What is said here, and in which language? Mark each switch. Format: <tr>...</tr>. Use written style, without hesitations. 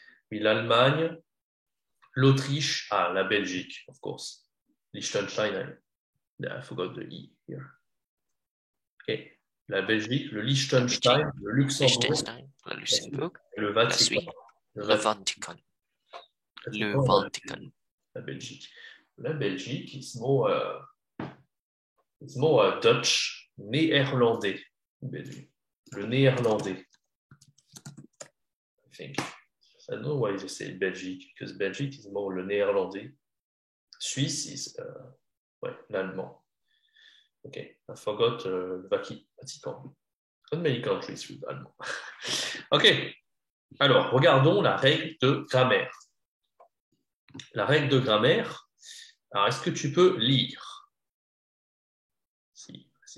<fr>Oui, l'Allemagne, l'Autriche, la Belgique,</fr> <en>of course. Liechtenstein, I forgot the E here.</en> <fr>Okay. La Belgique, le Liechtenstein, le Luxembourg, le Luxembourg, le Vatican. Le Vatican.</fr> <en>La Belgique. La Belgique, is more Dutch, néerlandais.</en> <fr>Le néerlandais.</fr> <en>I think. I don't know why they say Belgique, because Belgique is more le néerlandais. Suisse is l'allemand. Okay, I forgot le Vatican. Not many countries with allemand.</en> <fr>Ok, alors regardons la règle de grammaire. La règle de grammaire, alors est-ce que tu peux lire? Si.</fr>